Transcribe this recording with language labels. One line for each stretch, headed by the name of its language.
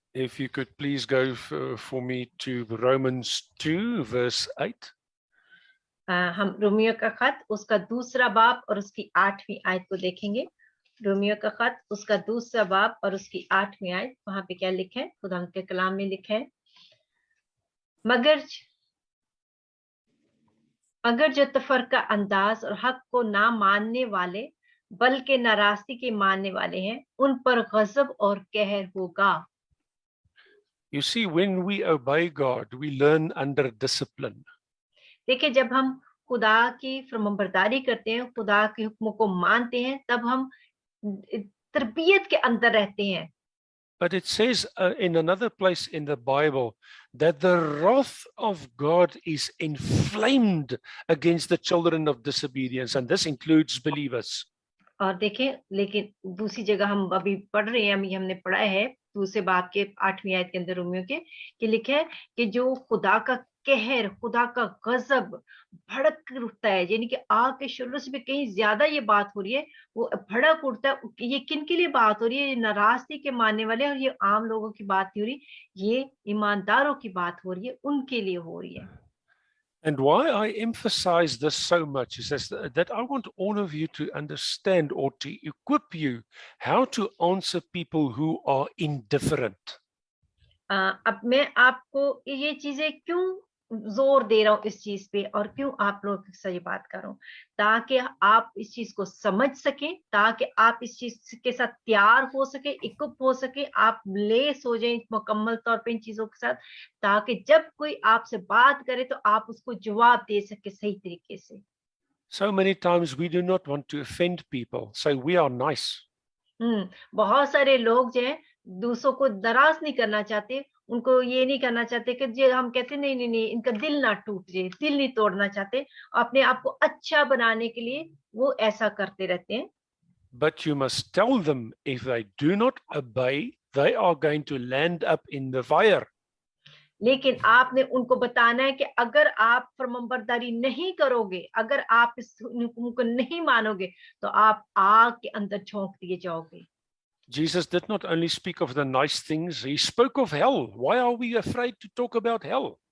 English: If you could please go for me to Romans 2, verse 8.
Hindi: हम Romeo का खत उसका 2 बाब और उसकी 8वीं आयत को देखेंगे। रोमियो का खत उसका 2 बाब और उसकी 8वीं आयत, वहां पे क्या लिखा है, खुदा के कलाम में लिखा है, मगर जो तफरका अंदाज और हक को ना मानने वाले बल्कि नाराजगी के मानने वाले हैं, उन पर गजब और कहर होगा।
English: You see, when we obey God, we learn under discipline.
Hindi: देखिए, जब हम खुदा की फरमाबरदारी करते हैं, खुदा के हुक्मों को मानते हैं, तब हम तरबियत के अंदर रहते हैं।
English: But it says in another place in the Bible that the wrath of God is inflamed against the children of disobedience, and this includes believers.
Hindi: और देखें, लेकिन दूसरी जगह हम अभी पढ़ रहे हैं, हमने पढ़ा है 2 बाब के 8वीं आयत के अंदर रोमियो के, कि लिखा है कि जो खुदा का कहर, खुदा का गजब भड़क उठता है, यानी कि आग के शुरू से भी कहीं ज्यादा ये बात हो रही है, वो भड़क उठता है। ये किन के लिए बात हो रही है? ये नाराजगी के मानने वाले, और ये आम लोगों की बात नहीं हो रही, ये ईमानदारों की बात हो रही है, उनके लिए हो रही है।
English: And why I emphasize this so much is that I want all of you to understand or to equip you how to answer people who are indifferent.
Hindi: अब मैं आपको ये चीजें क्यों जोर दे रहा हूँ इस चीज पे और क्यों आप लोगों के साथ ये बात कर रहा हूँ, ताकि आप इस चीज को समझ सकें, ताकि आप इस चीज के साथ तैयार हो सके, इक्विप हो सके, आप लेस हो जाएं मुकम्मल तौर पे इन चीजों के साथ, ताकि जब कोई आपसे बात करे तो आप उसको जवाब दे सके सही तरीके से।
English: So many times we do not want to offend people, so we are nice.
Hindi: बहुत सारे लोग जो हैं दूसरों को नाराज नहीं करना चाहते, उनको ये नहीं करना चाहते कि जो हम कहते नहीं नहीं नहीं इनका दिल ना टूट जाए, दिल नहीं तोड़ना चाहते, अपने आप को अच्छा बनाने के लिए वो ऐसा करते रहते हैं।
English: But you must tell them if they do not obey, they are going to land up in the fire.
Hindi: लेकिन आपने उनको बताना है कि अगर आप फरमाबरदारी नहीं करोगे, अगर आप इस हुक्म को नहीं मानोगे, तो आप आग के अंदर झोंक दिए जाओगे।
English: Jesus did not only speak of the nice things, he spoke of hell. Why are we afraid to talk about hell?